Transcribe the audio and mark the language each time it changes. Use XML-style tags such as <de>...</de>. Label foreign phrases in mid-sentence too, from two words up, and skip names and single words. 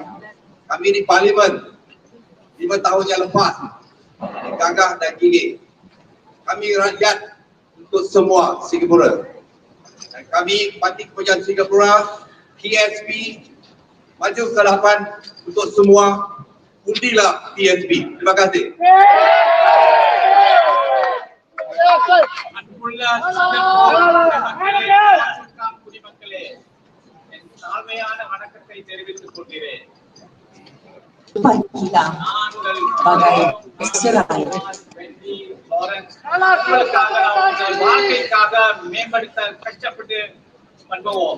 <ms>Kami di Parlimen 5 tahun yang lepas gagah dan gigih. Kami rakyat untuk semua Singapura. Dan kami Parti Kebudayaan Singapura, PSP, maju ke hadapan untuk semua. Undilah PSP. Terima kasih.</ms> <ta>தாழ்மையான வணக்கத்தை தெரிவித்துக் கொள்கிறேன். வாழ்க்கைக்காக மேம்படுத்த கஷ்டப்பட்டு பண்ணுவோம்.</ta>